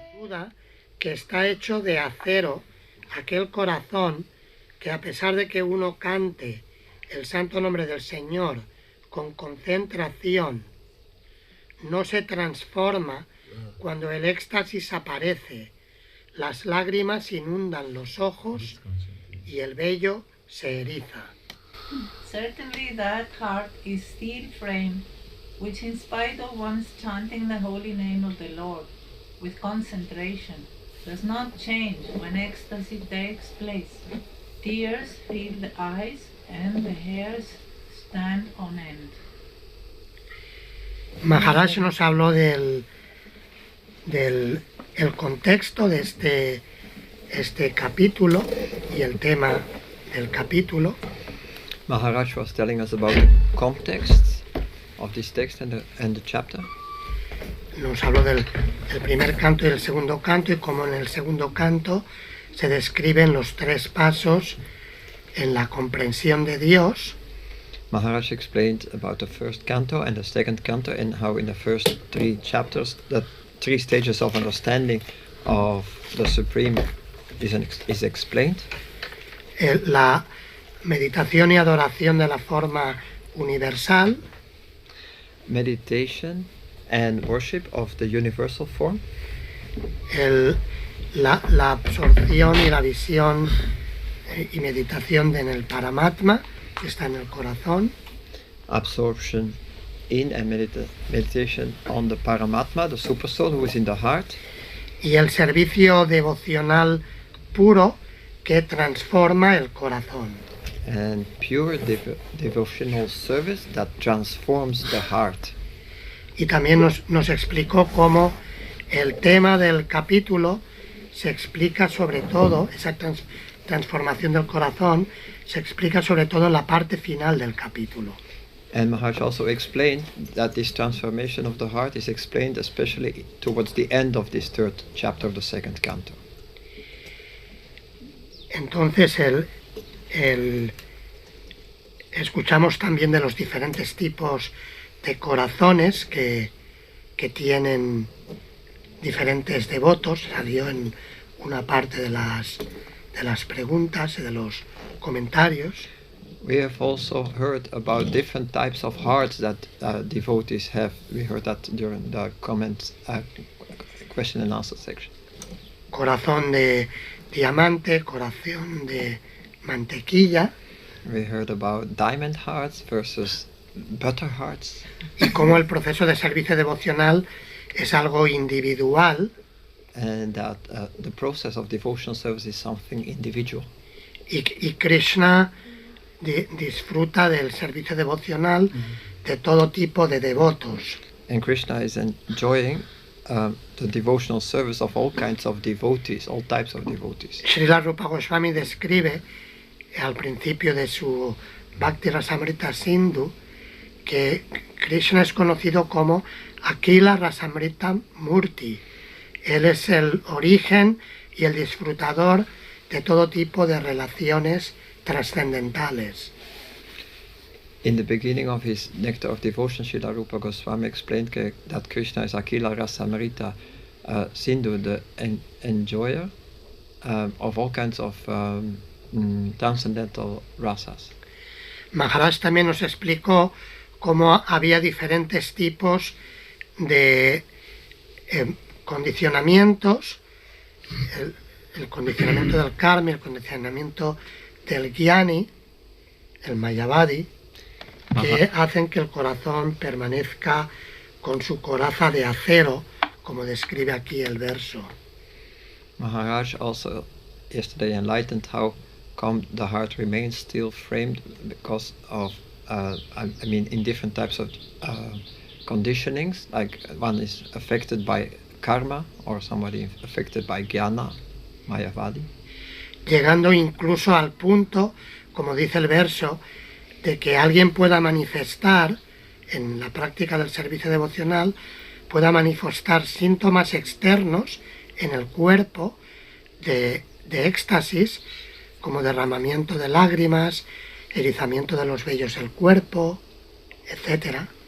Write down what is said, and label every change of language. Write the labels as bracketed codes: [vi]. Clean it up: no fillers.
[es] Duda que está hecho de acero aquel corazón que a pesar de que uno cante el santo nombre del Señor con concentración, no se transforma cuando el éxtasis aparece, las lágrimas inundan los ojos y el vello se eriza. [en] Certainly that heart is steel framed, which in spite of one's chanting the holy name of the Lord with concentration, does not change when ecstasy takes place. Tears fill the eyes and the hairs stand on end. [es] Maharaj nos habló del el contexto de este capítulo y el tema del capítulo. [en] Maharaj was telling us about the context of this text and the chapter. [es] Nos habló del primer canto y el segundo canto y cómo en el segundo canto se describen los tres pasos en la comprensión de Dios. [en] Maharaj explained about the first canto and the second canto and how in the first three chapters the three stages of understanding of the Supreme is explained. [es] La meditación y adoración de la forma universal. [en] Meditation and worship of the universal form. [es] La absorción y la visión y meditación en el Paramatma, que está en el corazón. [en] Absorption in and meditation on the Paramatma, the Supersoul who is in the heart. [es] Y el servicio devocional puro que transforma el corazón. [en] And pure devotional service that transforms the heart. [es] Y también nos explicó cómo el tema del capítulo se explica sobre todo, esa transformación del corazón, se explica sobre todo en la parte final del capítulo. [en] And Maharaj also explained that this transformation of the heart is explained especially towards the end of this third chapter of the second canto. [es] Entonces escuchamos también de los diferentes tipos de corazones que tienen diferentes devotos. Salió en una parte de las preguntas y de los comentarios. [en] We have also heard about different types of hearts that devotees have. We heard that during the comment, question and answer section. [es] Corazón de diamante, corazón de mantequilla. [en] We heard about diamond hearts versus butter hearts. [es] Y cómo el proceso de servicio devocional es algo individual. [en] And that the process of devotional service is something individual. [es] Y Krishna disfruta del servicio devocional de todo tipo de devotos. [en] And Krishna is enjoying the devotional service of all kinds of devotees, all types of devotees. [es] Srila Rupa Goswami describe al principio de su Bhakti Rasamrita Sindhu que Krishna es conocido como Akila Rasamrita Murti. Él es el origen y el disfrutador de todo tipo de relaciones trascendentales. [en] In the beginning of his Nectar of Devotion, Srila Rupa Goswami explained that Krishna is Akila Rasamrita Sindhu, the enjoyer of all kinds of transcendental rasas. [es] Maharaj también nos explicó cómo había diferentes tipos de condicionamientos, el condicionamiento del karma, el condicionamiento del gyani, el mayavadi, que hacen que el corazón permanezca con su coraza de acero, como describe aquí el verso. [en] Maharaj also yesterday enlightened how come the heart remains still framed because of in different types of conditionings, like one is affected by karma or somebody affected by jnana, mayavadi. [es] Llegando incluso al punto, como dice el verso, de que alguien pueda manifestar en la práctica del servicio devocional, pueda manifestar síntomas externos en el cuerpo de éxtasis, como derramamiento de lágrimas, erizamiento de los vellos del cuerpo, etc.